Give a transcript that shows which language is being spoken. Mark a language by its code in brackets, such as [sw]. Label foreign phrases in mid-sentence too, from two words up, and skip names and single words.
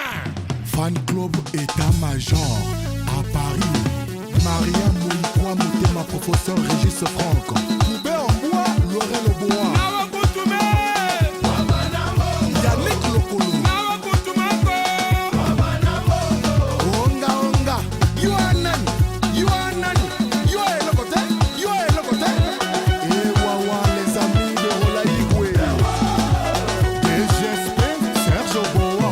[fr] Fan Club État-Major à Paris. Maria Mouikwa Moutema, professeur Régis Franck. Poubé en bois, Laurel Oboa. Yannick Lokolo. Onga Onga. [en] You are none. You are none. You are Lokote. You are Lokote. [fr] Et Wawa, les amis de Rolaïkwe. DGSP, Serge Oboa.